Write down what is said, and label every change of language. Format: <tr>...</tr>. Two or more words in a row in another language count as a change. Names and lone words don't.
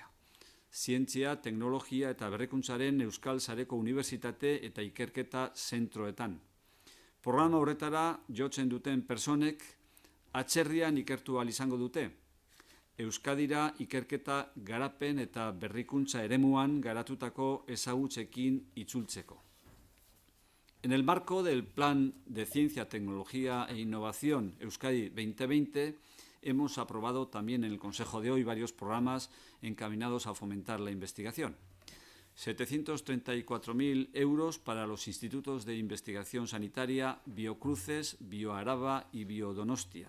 <eu>Zientzia, teknologia eta berrikuntzaren Euskal Sareko Unibertsitate eta Ikerketa zentroetan. Programa horretara jotzen duten pertsonek atzerrian ikertu ahal izango dute. Euskadira ikerketa garapen eta berrikuntza eremuan garatutako ezagutzekin itzultzeko.</eu> <es>En el marco del Plan de Ciencia, Tecnología e Innovación Euskadi 2020, hemos aprobado también en el Consejo de hoy varios programas encaminados a fomentar la investigación. 734.000 euros para los institutos de investigación sanitaria Biocruces, Bioaraba y Biodonostia.</es>